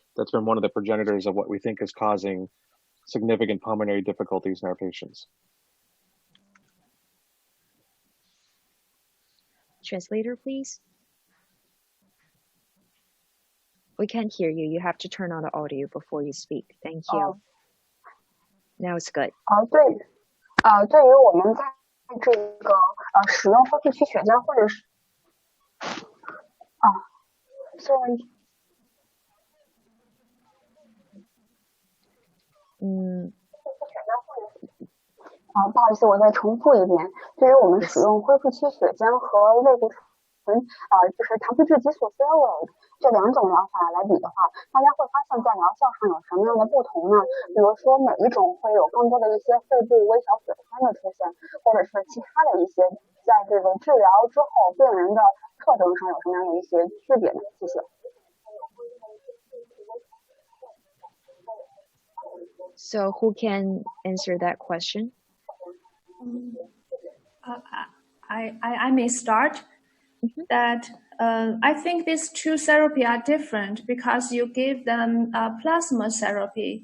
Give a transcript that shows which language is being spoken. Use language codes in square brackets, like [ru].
[en] That's been one of the progenitors of what we think is causing significant pulmonary difficulties in our patients. Translator, please. We can't hear you. You have to turn on the audio before you speak. Thank you. Now it's good. [zh] 对于我们在这个使用恢复期血浆或者是 [en] sorry。 [zh] 不好意思，我再重复一遍。对于我们使用恢复期血浆和类固醇，就是糖皮质激素 steroid 这两种疗法来比的话，大家会发现在疗效上有什么样的不同呢？比如说哪一种会有更多的一些肺部微小血栓的出现，或者是其他的一些在这个治疗之后病人的特征上有什么样的一些区别呢？谢谢。 [en] So who can answer that question? I may start. That I think these two therapies are different because you give them plasma therapy.